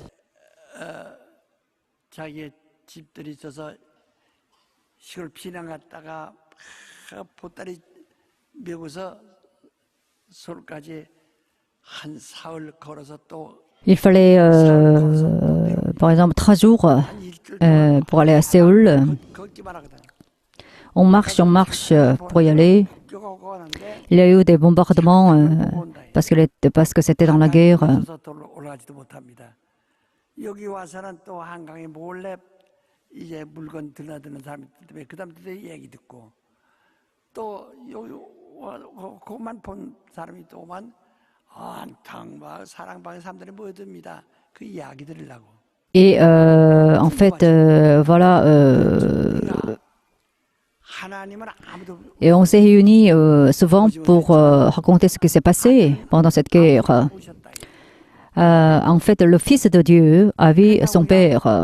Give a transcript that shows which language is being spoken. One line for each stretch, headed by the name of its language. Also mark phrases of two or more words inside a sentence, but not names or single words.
French: il fallait, par exemple, 3 jours pour aller à Séoul. On marche pour y aller. Il y a eu des bombardements parce que c'était dans la guerre.
Korean: 여기 와서는 또 한강에 몰래 이제 물건 드나드는 사람이 때문에 그 사람들 얘기 듣고 또 그만 본 사람이 또 오만 온통 막 사랑방의 사람들이 모여듭니다. 그 이야기 들으려고.
French: Et en fait, voilà. Et on s'est réunis souvent pour raconter ce qui s'est passé pendant cette guerre. En fait, le Fils de Dieu avait son Père.